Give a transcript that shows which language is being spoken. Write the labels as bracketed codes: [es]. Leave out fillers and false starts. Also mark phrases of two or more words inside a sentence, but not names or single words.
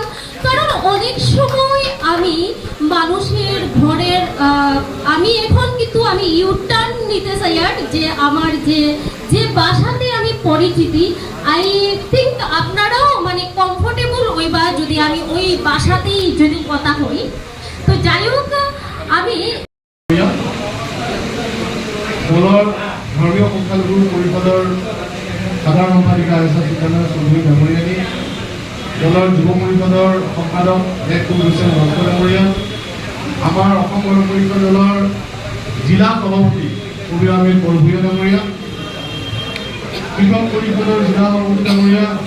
[bn] কারণ অনেক সময় আমি মানুষের ঘরের আমি এখন কিন্তু আমি ইউটার্ন নিতে চাই, আর যে আমার যে বাসাতে আমি পরিচিতি, [en] I think [bn] আপনারাও কমফোর্টেবল হইবা যদি আমি ওই বাসাতেই যদি কথা হই। তো যাই হোক, আমি [as] ধর্মীয় সংখ্যালঘু পৰিষদৰ সাধাৰণ সম্পাদিকা আয়েশা সুলতানা চৌধুৰী ডাঙৰীয়ানী, দলৰ যুৱ পৰিষদৰ সম্পাদক KH লস্কৰ ডাঙৰীয়া, আমাৰ অসম গণ পৰিষদ দলৰ জিলা সভাপতি কবিৰ আহমেদ বৰভুইয়া ডাঙৰীয়া, কৃষক পৰিষদৰ জিলা সভাপতি ডাঙৰীয়া